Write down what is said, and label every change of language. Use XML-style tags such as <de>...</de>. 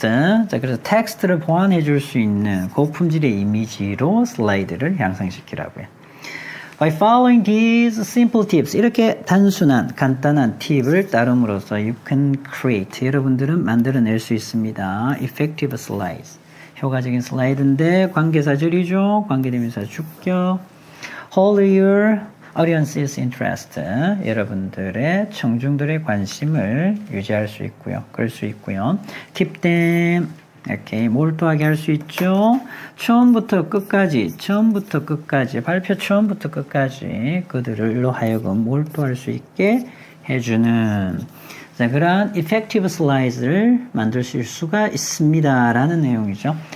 <ko>자, 그래서 텍스트를 보완해 줄 수 있는 고품질의 이미지로 슬라이드를 향상시키라고요.</ko> <en>By following these simple tips,</en> <ko>이렇게 단순한 간단한 팁을 따름으로써</ko> <en>you can create,</en> <ko>여러분들은 만들어낼 수 있습니다.</ko> <en>Effective slides.</en> <ko>효과적인 슬라이드인데 관계사절이죠. 관계대명사 주격.</ko> <en>Hold your audience's interest.</en> <ko>여러분들의 청중들의 관심을 유지할 수 있고요. 그럴 수 있고요.</ko> <en>Keep them</en> <ko>이렇게 몰두하게 할 수 있죠. 처음부터 끝까지 발표 처음부터 끝까지 그들로 하여금 몰두할 수 있게 해주는 자, 그런 effective slide를 만드실 수가 있습니다. 라는 내용이죠.</ko>